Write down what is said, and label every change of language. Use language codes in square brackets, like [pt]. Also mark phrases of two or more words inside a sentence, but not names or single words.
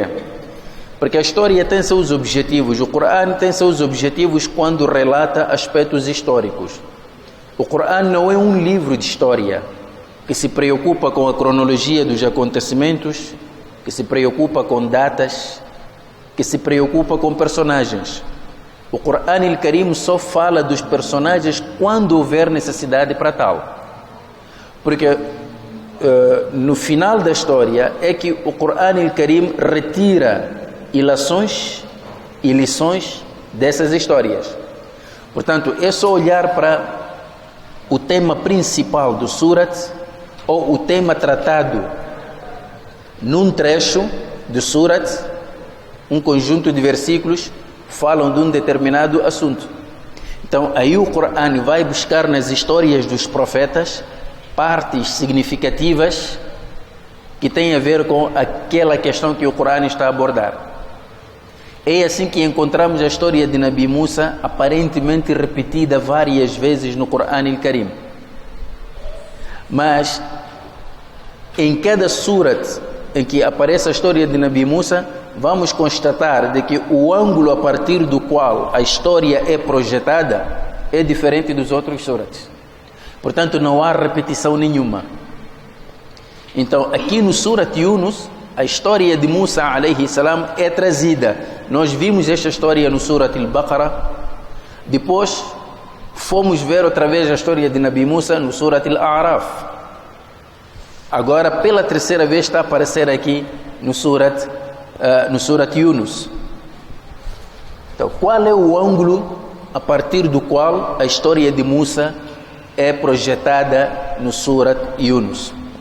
[pt] Porque a história tem seus objetivos. O Qur'an tem seus objetivos quando relata aspectos históricos. O Qur'an não é um livro de história que se preocupa com a cronologia dos acontecimentos, que se preocupa com datas, que se preocupa com personagens. O Qur'an al-Karim só fala dos personagens quando houver necessidade para tal. Porque no final da história é que o Qur'an al-Karim retira ilações e lições dessas histórias. Portanto, é só olhar para o tema principal do surat ou o tema tratado num trecho do surat, um conjunto de versículos falam de um determinado assunto. Então, aí o Qur'an vai buscar nas histórias dos profetas partes significativas que têm a ver com aquela questão que o Qur'an está a abordar. É assim que encontramos a história de Nabi Musa aparentemente repetida várias vezes no Qur'an al-Karim. Mas em cada surat em que aparece a história de Nabi Musa, vamos constatar de que o ângulo a partir do qual a história é projetada é diferente dos outros surats. Portanto, não há repetição nenhuma. Então, aqui no Surat Yunus, a história de Musa [ar] alayhi salam [pt] é trazida. Nós vimos esta história no Surat al-Baqarah. Depois, fomos ver outra vez a história de Nabi Musa no Surat al-A'raf. Agora, pela terceira vez, está a aparecer aqui no Surat Yunus. Então, qual é o ângulo a partir do qual a história de Musa é projetada no Surat Yunus?